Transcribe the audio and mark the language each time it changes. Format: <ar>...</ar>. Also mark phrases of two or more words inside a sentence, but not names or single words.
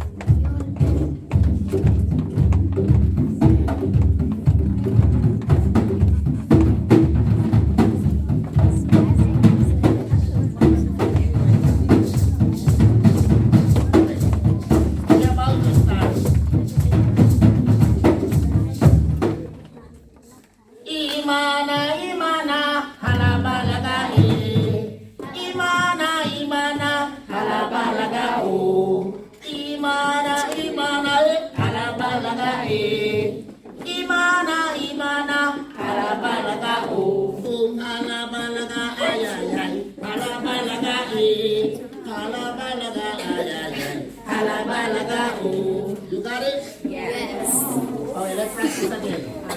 <en>We're about to start.</en> <rw>Imana, Imana, halabalaga Imana, Imana, halabalaga Imana, Imana, halabalaga Imana, Imana, halabalaga halabalaga ay ay ay halabalaga halabalaga ay ay ay halabalaga</rw> <en>You got it? Yes. Okay, let's practice again.</en>